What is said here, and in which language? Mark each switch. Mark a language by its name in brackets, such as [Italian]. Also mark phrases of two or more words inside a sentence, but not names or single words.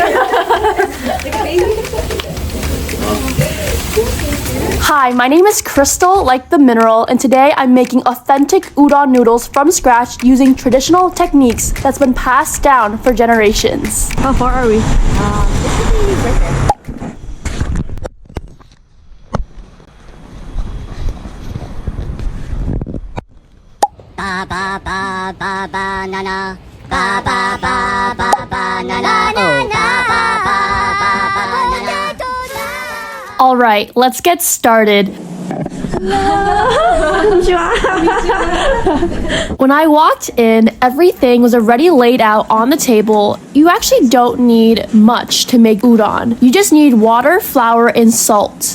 [English] Hi, my name is Crystal, like the mineral, and today I'm making authentic udon noodles from scratch using traditional techniques that's been passed down for generations. How far are we? Right there. Ba ba ba ba ba na na. Ba ba ba ba ba na na. Oh, ba ba ba ba ba na na. All right, let's get started. When I walked in, everything was already laid out on the table. You actually don't need much to make udon. You just need water, flour, and salt.